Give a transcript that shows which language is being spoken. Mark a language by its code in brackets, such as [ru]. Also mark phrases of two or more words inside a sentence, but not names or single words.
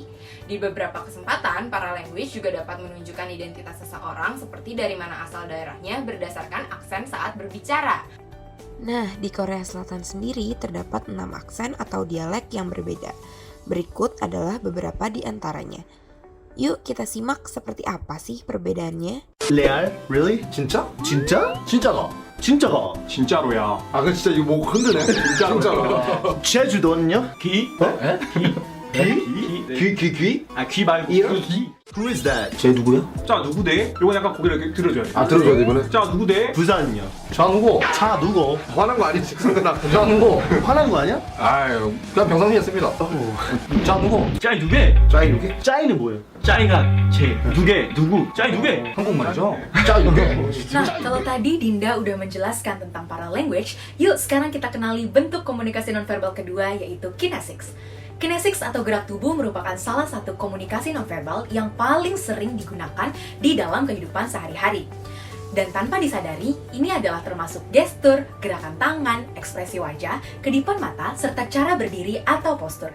[id] Di beberapa kesempatan, paralanguage juga dapat menunjukkan identitas seseorang seperti dari mana asal daerahnya berdasarkan aksen saat berbicara. Nah, di Korea Selatan sendiri terdapat 6 aksen atau dialek yang berbeda. Berikut adalah beberapa di antaranya. Yuk kita simak seperti apa sih perbedaannya. [ko] 레알? Really? 진짜? 진짜? 진짜가? 진짜가? 진짜로야. 아, 그 진짜 이거 뭐 흔드네. 진짜로. 제주도는요? 귀? 에? 귀? 아, 귀 말고 이요? 귀. [en] Who is that? [ko] 쟤 누구야? 자, 누구대? 요건 약간 고개를 이렇게 들어줘야 돼. 아, 들어줘야 돼, 이거는? 자, 누구대? 부산요. 장고. 차 누구? 화난 거 아니지, 상근아. 장고. 화난 거 아니야? 아유, 그냥 평상시였습니다. 장고. 짜이 누게? 짜이 누게? 짜이는 뭐예요? 짜이가 쟤. 누게? 누구? 짜이 누게? 한국말이죠? 짜이 누게? [id] Nah, kalau tadi Dinda udah menjelaskan tentang paralanguage, yuk sekarang kita kenali bentuk komunikasi nonverbal kedua, yaitu kinesics. Kinesics atau gerak tubuh merupakan salah satu komunikasi nonverbal yang paling sering digunakan di dalam kehidupan sehari-hari. Dan tanpa disadari, ini adalah termasuk gestur, gerakan tangan, ekspresi wajah, kedipan mata, serta cara berdiri atau postur.